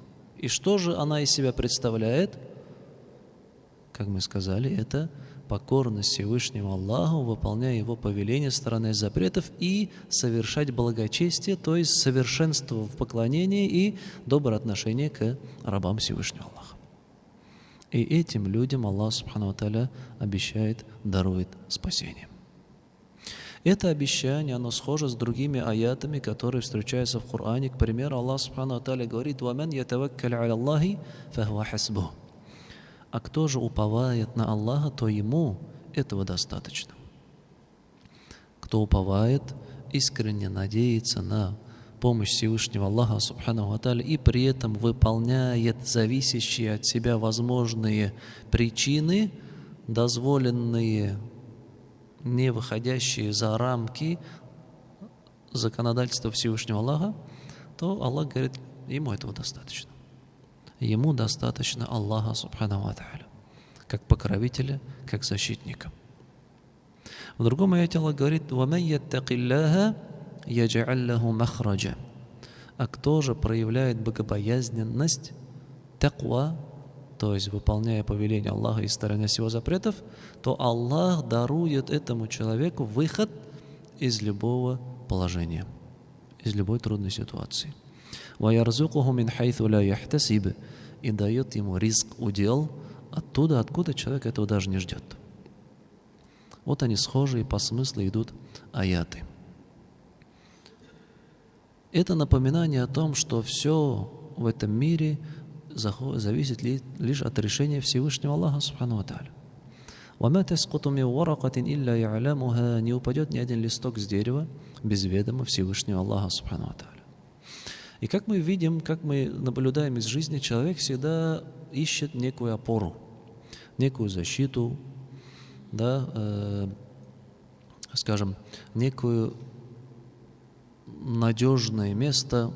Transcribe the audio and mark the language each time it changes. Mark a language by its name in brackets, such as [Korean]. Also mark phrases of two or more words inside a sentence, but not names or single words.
[Russian] И что же она из себя представляет? Как мы сказали, это покорность Всевышнему Аллаху, выполняя Его повеления, стороны запретов и совершать благочестие, то есть совершенство в поклонении и доброе отношение к рабам Всевышнего Аллаха. И этим людям Аллах [Arabic] سبحانه وتعالى [Russian] обещает, дарует спасение. Это обещание, оно схоже с другими аятами, которые встречаются в Коране. К примеру, [Arabic] الله سبحانه وتعالى говорит: «ومن يتوكل على الله فهو حسبه». [Russian] А кто же уповает на Аллаха, то ему этого достаточно. Кто уповает, искренне надеется на помощь Всевышнего Аллаха [Arabic] سبحانه وتعالى [Russian] и при этом выполняет зависящие от себя возможные причины, дозволенные, не выходящие за рамки законодательства Всевышнего Аллаха, то Аллах говорит, ему этого достаточно. Ему достаточно Аллаха [Arabic] سبحانه وتعالى, [Russian] как покровителя, как защитника. В другом аяте Аллах говорит: [Arabic] «وَمَنْ يَتَّقِ اللَّهَ يَجْعَلْ لَهُ مَخْرَجًا». [Russian] А кто же проявляет богобоязненность, таква, то есть выполняя повеление Аллаха и сторонясь Его запретов, то Аллах дарует этому человеку выход из любого положения, из любой трудной ситуации. [Arabic] وَيَرْزُقُهُ مِنْ حَيْثُ لَا يَحْتَسِبُ, [Russian] и дает ему ризк, удел оттуда, откуда человек этого даже не ждет. Вот они схожие по смыслу идут аяты. Это напоминание о том, что все в этом мире зависит лишь от решения Всевышнего Аллаха [Arabic] سبحانه وتعالى. وَمَا تَسْقُطُ مِنْ وَرَقَةٍ إِلَّا يَعْلَمُهَا, [Russian] не упадет ни один листок с дерева без ведома Всевышнего Аллаха [Arabic] سبحانه وتعالى. [Russian] И как мы видим, как мы наблюдаем из жизни, человек всегда ищет некую опору, некую защиту, да, скажем, некое надежное место.